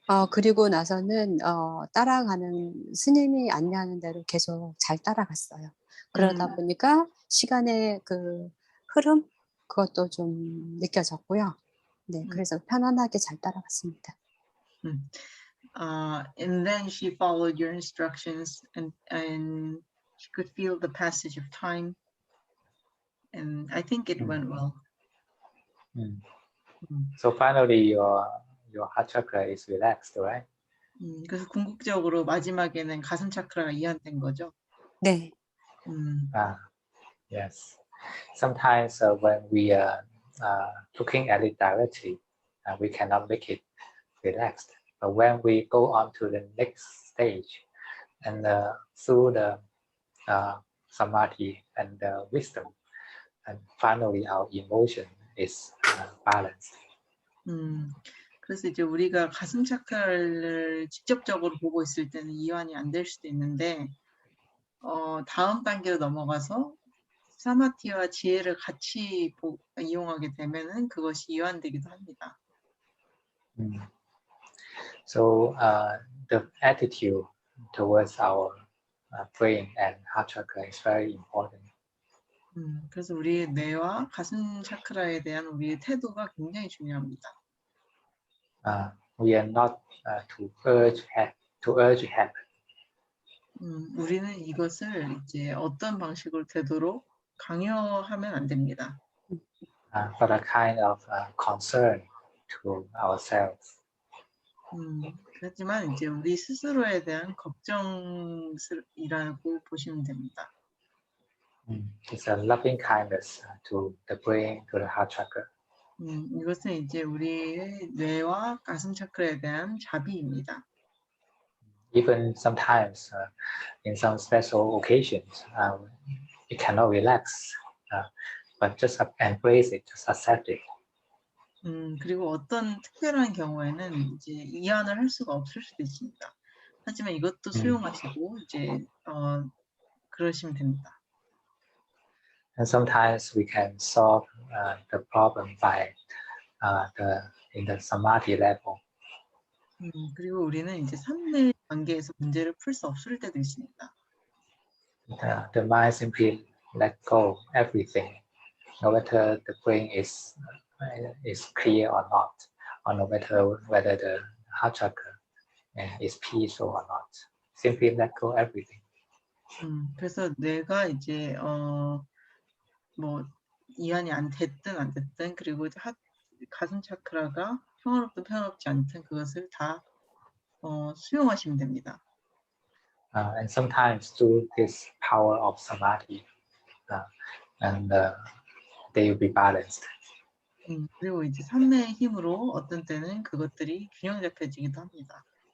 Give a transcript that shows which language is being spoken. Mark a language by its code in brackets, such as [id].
[ko] 그리고 나서는 따라가는 스님이 안내하는 대로 계속 잘 따라갔어요. 그러다 보니까 시간의 그 흐름 그것도 좀 느껴졌고요. 네, 그래서 편안하게 잘 따라갔습니다. [en] And then she followed your instructions, and she could feel the passage of time, and I think it went well. So finally, your heart chakra is relaxed, right? [ko] 그래서 궁극적으로 마지막에는 가슴 차크라가 이완된 거죠. 네. [en] Yes. Sometimes when we are looking at it directly, we cannot make it relaxed. But when we go on to the next stage, and through the samadhi and wisdom, and finally our emotion is balanced. [ko] 그래서 이제 우리가 가슴 차크라를 직접적으로 보고 있을 때는 이완이 안 될 수도 있는데 다음 단계로 넘어가서 사마티와 지혜를 같이 이용하게 되면은 그것이 이완되기도 합니다. [en] So the attitude towards our brain and heart chakra is very important. [ko] 그래서 우리의 뇌와 가슴 차크라에 대한 우리의 태도가 굉장히 중요합니다. [en] We are not to urge heaven. [ko] 우리는 이것을 이제 어떤 방식으로 되도록 강요하면 안 됩니다. [en] But a kind of concern to ourselves. [ko] 하지만 이제 우리 스스로에 대한 걱정이라고 보시면 됩니다. [en] It's a loving kindness to the brain, to the heart chakra. [ko] 이것은 이제 우리의 뇌와 가슴 차크라에 대한 자비입니다. [en] Even sometimes, in some special occasions, you cannot relax, but just embrace it, just accept it. [ko] 그리고 어떤 특별한 경우에는 이제 이완을 할 수가 없을 수도 있습니다. 하지만 이것도 수용하시고 이제 그러시면 됩니다. [en] And sometimes we can solve the problem by in the samadhi level. [ko] 그리고 우리는 이제 삼내 관계에서 문제를 풀 수 없을 때도 있습니다. [en] The mind simply let go everything, no matter the brain is clear or not, or no matter whether the heart chakra is peaceful or not. simply let go everything. [ko] 그래서 내가 이제 뭐 이완이 안 됐든 안 됐든 그리고 가슴 차크라가 평화롭든 평화롭지 않든 그것을 다 수용하시면 됩니다. [en] And sometimes through this power of samadhi, and they will be balanced. [ko] 그리고 이제 삼매의 힘으로 어떤 때는 그것들이 균형 잡혀지기도 합니다.